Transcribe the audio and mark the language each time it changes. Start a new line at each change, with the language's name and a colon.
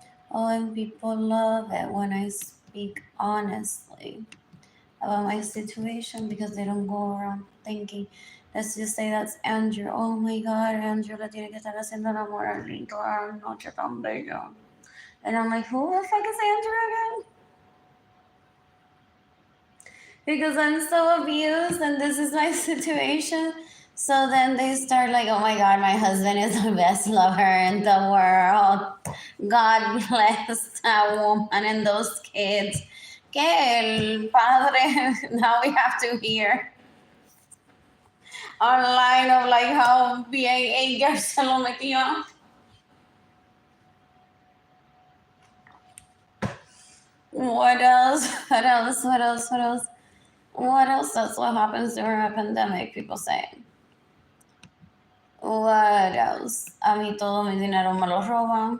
English: Oh, and people love it when I speak honestly about my situation because they don't go around thinking, let's just say that's Andrew.
Spanish: Oh my God, Andrew le tiene que estar haciendo el amor a Arlene toda la noche tan bello.
English: And I'm like, who the fuck is Andrew again? Because I'm so abused and this is my situation. So then they start like, oh my God, my husband is the best lover in the world. God bless that woman and those kids.
Spanish: Que el padre,
English: now we have to hear online of like how
Spanish: bien ella se lo metió.
English: What else? What else? What else? What else? What else? That's what happens during a pandemic, people say. What else?
Spanish: A mí todo mi dinero me lo roban.